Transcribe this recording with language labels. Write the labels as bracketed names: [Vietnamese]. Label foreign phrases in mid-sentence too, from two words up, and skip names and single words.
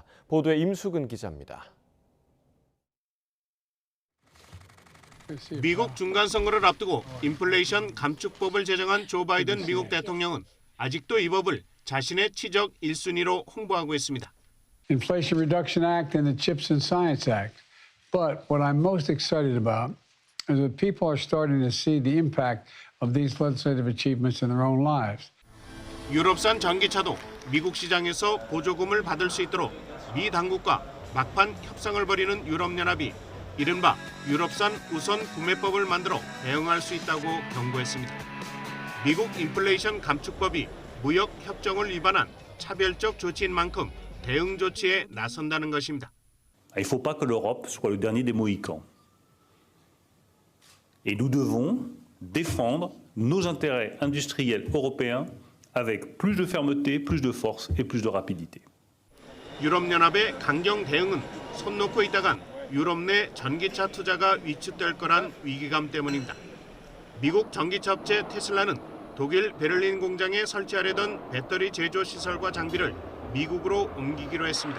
[Korean] 보도에 임수근 기자입니다. 미국 중간선거를 앞두고 인플레이션 감축법을 제정한 조 바이든 미국 대통령은 아직도 이 법을 자신의 치적 1순위로 홍보하고 있습니다. [English] Inflation Reduction Act and the CHIPS and Science Act. But what I'm most excited about is that people are starting to see the impact of these legislative achievements in their own lives. [Korean] 유럽산 전기차도 미국 시장에서 보조금을 받을 수 있도록 미 당국과 막판 협상을 벌이는 유럽연합이 이른바 유럽산 우선 구매법을 만들어 대응할 수 있다고 경고했습니다. 미국 인플레이션 감축법이 무역 협정을 위반한 차별적 조치인 만큼 대응 조치에 나선다는 것입니다. [French] Il ne faut pas que l'Europe soit le dernier des Mohicans. Et nous devons défendre nos intérêts industriels européens avec plus de fermeté, plus de force et plus de rapidité. [Korean] 유럽연합의 강경 대응은 손 놓고 있다간 유럽 내 전기차 투자가 위축될 거란 위기감 때문입니다. 미국 전기차 업체 테슬라는 독일 베를린 공장에 설치하려던 배터리 제조 시설과 장비를 미국으로 옮기기로 했습니다.